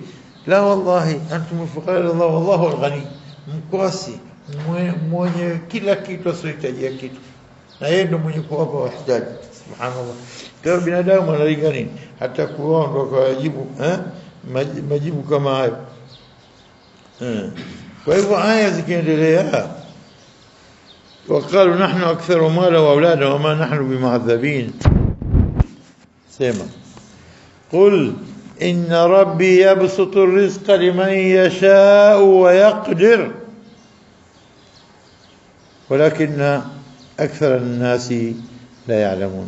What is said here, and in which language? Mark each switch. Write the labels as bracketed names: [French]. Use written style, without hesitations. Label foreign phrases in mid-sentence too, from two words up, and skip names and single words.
[Arabic] لا والله أنتم الفقراء إلى الله والله الغني, [Swahili] mkosi mwenye kila kitu asiyohitajia kitu, na yeye ndo mwenye kuwapa wahitaji. Subhanallah. Kwa binadamu analinga nini hata kuomba kwa wajibu majibu kama hayo. Kwa hivyo aya zikiendelea, [Arabic] وقالوا نحن أكثر مالا وأولادا وما نحن بمعذبين. سيما قل إن ربي يبسط الرزق لمن يشاء ويقدر ولكن أكثر الناس لا يعلمون.